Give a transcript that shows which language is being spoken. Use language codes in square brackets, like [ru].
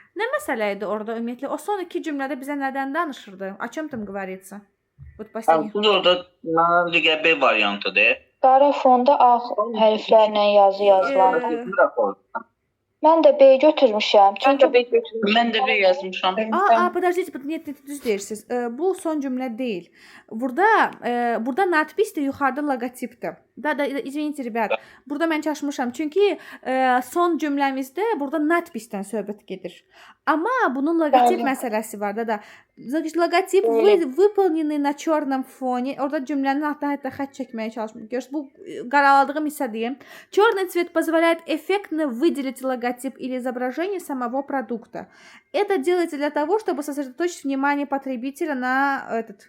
[az] Nə məsələ idi orada ümumiyyətlə? O son iki cümlədə bizə nədən danışırdı? [ru] O чем там говорится? Вот последний. [az] Bu orada məncə B variantıdır. Qara fonda ağ hərflərlə yazı yazılan. Mən də B götürmüşəm. Çünki Mən də B yazmışam. [ru] Подождите, нет, [az] düz deyirsiniz. Bu son cümlə deyil. Burada надпись də yuxarıda logotipdir. [ru] Da, извините, ребят. [az] Burada mən çaşmışam. Çünki son cümləmizdə burada надписdən söhbət gedir. Amma bunun logotip məsələsi var da. [ru] Logotip выполненный на черном фоне. [az] Orada cümlənin altına hətta xətt çəkməyə çalışmışam. Görürsüz, bu qaraladığım hissə deyim. [ru] Черный цвет позволяет эффектно выделить логотип или изображение самого продукта. Это делается для того, чтобы сосредоточить внимание потребителя на